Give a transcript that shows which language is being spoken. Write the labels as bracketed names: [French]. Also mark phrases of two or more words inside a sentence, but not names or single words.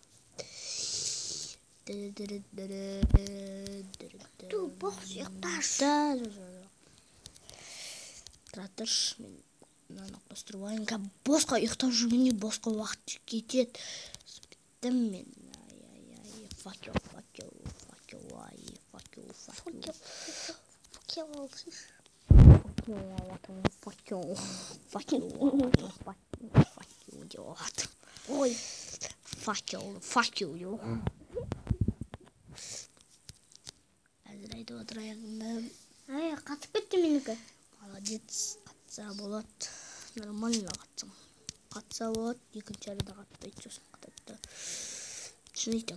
[Kazakh] Ту, бос ұйықташ. Тұра тұршы, мен мынаны қостырып алайын. Босқа ұйықтап жүргенде босқа уақыт кетеді. Біттім мен. [English] Fuck you. [Kazakh] Ой, [English] Fuck you. [Kazakh] Әзір айтып отырайын. қатып кетті менікі. Молодец, қатса болады. Нормально қатсам. Қатса болады, екінші арада қатпайды, сосын қатады. Шын айтам.